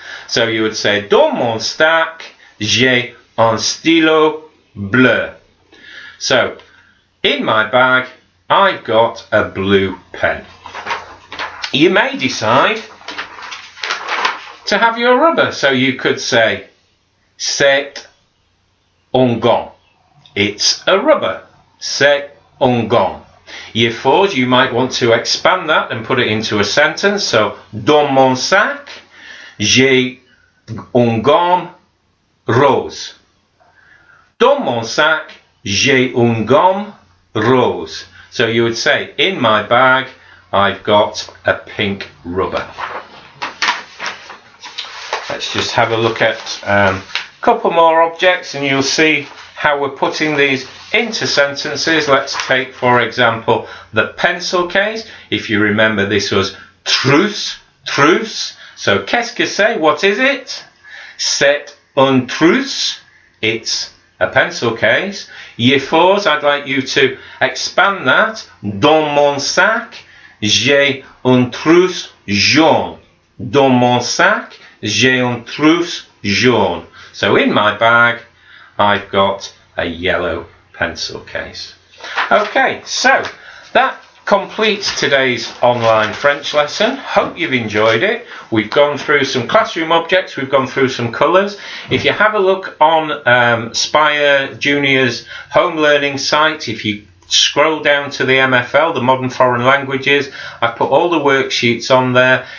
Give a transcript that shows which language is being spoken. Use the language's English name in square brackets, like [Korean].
[English] So you would say, [French] dans mon sac, j'ai un stylo bleu. [English] So, in my bag, I've got a blue pen. You may decide to have your rubber, so you could say, [French] c'est un gant. [English] It's a rubber. [French] C'est un gant. [English] Year fours, you might want to expand that and put it into a sentence. [French] So, dans mon sac, j'ai un gant rose. Dans mon sac, j'ai un gant rose. [English] So you would say, in my bag, I've got a pink rubber. Let's just have a look at a couple more objects and you'll see how we're putting these into sentences. Let's take, for example, the pencil case. If you remember, this was trousse, trousse. [French] So, qu'est-ce que c'est? [English] What is it? [French] C'est un trousse. [English] It's a pencil case. Year fours, I'd like you to expand that. [French] Dans mon sac, j'ai un trousse jaune. Dans mon sac, j'ai un trousse jaune. [English] So in my bag, I've got a yellow pencil case. Okay, so that completes today's online French lesson. Hope you've enjoyed it. We've gone through some classroom objects, we've gone through some colours. If you have a look on Spire Junior's home learning site, if you scroll down to the MFL, the Modern Foreign Languages, I've put all the worksheets on there.